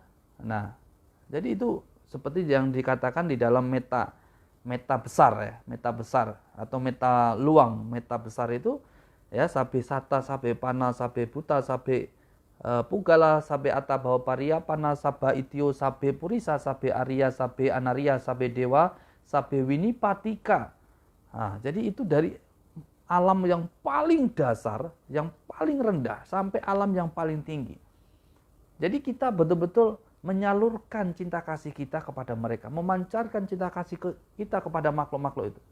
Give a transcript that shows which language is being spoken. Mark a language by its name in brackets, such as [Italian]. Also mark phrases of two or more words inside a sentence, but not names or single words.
[Indonesian] Nah, jadi itu seperti yang dikatakan di dalam meta besar ya, meta besar atau meta luang. Meta besar itu ya, [Pali] sabe sata, sabe pana, sabe buta, sabe pugala, sabe atta bahwa paria pana, saba itio, sabe purisa, sabe arya, sabe anaria, sabe dewa, sabe winipatika. [Indonesian] Nah, jadi itu dari alam yang paling dasar, yang paling rendah sampai alam yang paling tinggi. Jadi kita betul-betul menyalurkan cinta kasih kita kepada mereka, memancarkan cinta kasih kita kepada makhluk-makhluk itu.